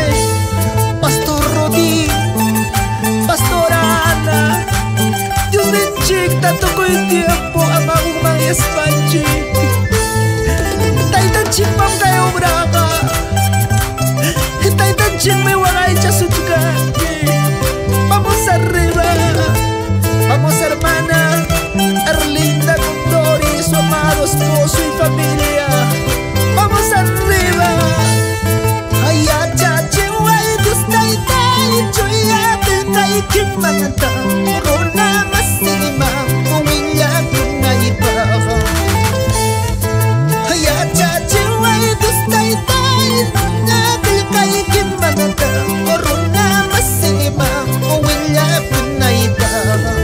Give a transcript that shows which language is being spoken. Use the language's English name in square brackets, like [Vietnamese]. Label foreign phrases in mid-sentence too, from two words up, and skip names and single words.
[Spanish] Pastor Rodi Pastora Ana [Quechua] Diosninchik tukuy tiempo amahukman yaspanchik taytanchikman kay obraqa taytanchikmi waqaychasuchkanki [Spanish] vamos arriba vamos hermana Erlinda Condori su amado esposo y familia vamos arriba [Quechua] yachachiway Dios taytay chuya qillqaykimanta runa masima willakunaypaq yachachiway Dios taytay chuya qillqaykimanta runa masima willakunaypaq